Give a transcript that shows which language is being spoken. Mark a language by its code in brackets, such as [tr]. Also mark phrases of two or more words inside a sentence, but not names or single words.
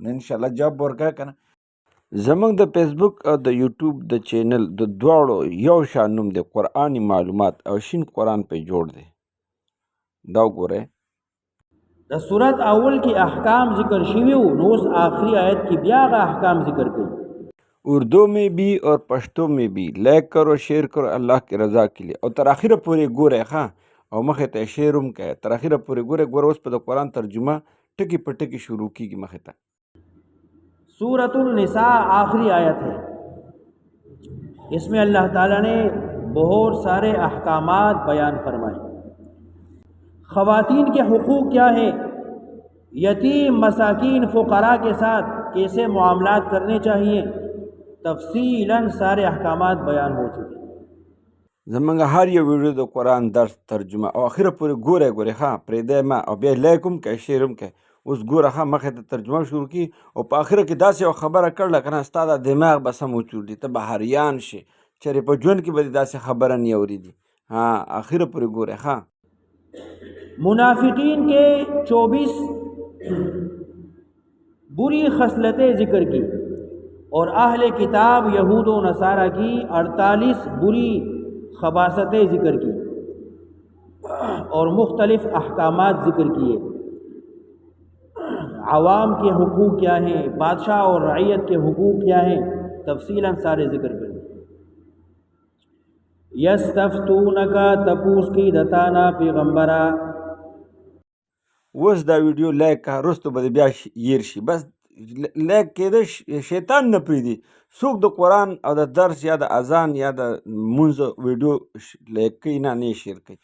[ps] نو انشاءالله جواب ورکوئ که نه. زمونږ د فیسبوک او د یوټیوب د چینل د دواړو یو شان نوم دی، قرآني معلومات او شین قرآن پې جوړ دی. دا وګورئ. د صورت اول کې احکام ذکر شوي وو، نو اوس آخری آیت کې بیا هغه احکام ذکر کړي۔ [ur] اردو میں بھی اور پشتو میں بھی لائک کرو، شیئر کرو اللہ کی رضا کے لیے، [ps] او تر اخره پورې ګورئ ښه، او مخې ته شیئر هم کوئ، تر اخره پورې ګورئ. اوس په د قرآن ترجمه ټکي په ټکي شروع کېږي مخې ته. [ur] سورۃ النساء آخری آیت ہے، اس میں اللہ تعالیٰ نے بہت سارے احکامات بیان فرمائے۔ خواتین کے حقوق کیا ہیں، یتیم مساکین فقراء کے ساتھ کیسے معاملات کرنے چاہیے، تفصیلاً سارے احکامات بیان ہو چکے۔ [ps] زمونږ هر یو ویډیو د قرآن درس ترجمه او اخره پورې ګورئ ښه، پرېږدئ مه، او بیا لایک هم کوئ، شیر هم کوئ. اوس ګوره ښه مخې ته ترجمه شروع کړي، او په اخره کې داسې یو خبره کړله که نه ستا دا دماغ به سم وچورډي، ته به حریان شې، چېرې په ژوند کې به دې داسې خبره نه اورېدي. اخره پورې ګورئ ښه. [ur] منافقین کے 24 بری خصلتیں ذکر کی، اور اہل کتاب یہود و نصارہ کی 48 بری خباثتیں ذکر کی، اور مختلف احکامات ذکر کیے۔ عوام کے حقوق کیا ہیں، بادشاہ اور رعیت کے حقوق کیا ہیں، تفصیلاً سارے ذکر کر دیں۔ [ps] یستفتونکا تپوس کی دتانا پیغمبرا۔ اوس دا ویډیو لایک کړه، وروسته به بیا هیر شي. بس لایک کېده شیطان نه پرېږدي. څوک د قرآن او د درس یا د اذان یا د لمونځ ویډیو لایک کوي نه یې شیر کوي.